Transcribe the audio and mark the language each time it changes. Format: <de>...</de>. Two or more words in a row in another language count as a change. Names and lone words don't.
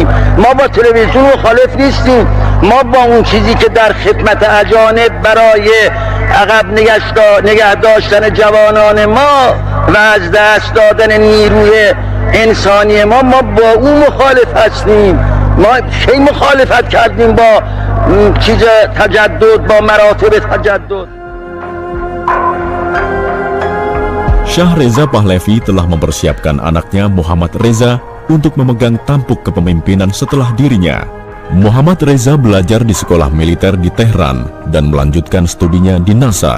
<fa>ما با تلویزیون مخالف نیستیم. ما با اون چیزی که در خدمت اجانب برای عقب نگه داشتن جوانان ما و از دست دادن نیروی انسانی ما با اون مخالف هستیم. ما کی مخالفت کردیم با چیز تجدد، با مراتب تجدد.</fa> <id>Shah Reza Pahlavi telah mempersiapkan anaknya Muhammad Reza untuk memegang tampuk kepemimpinan setelah dirinya. Muhammad Reza belajar di sekolah militer di Tehran dan melanjutkan studinya di NASA.</id>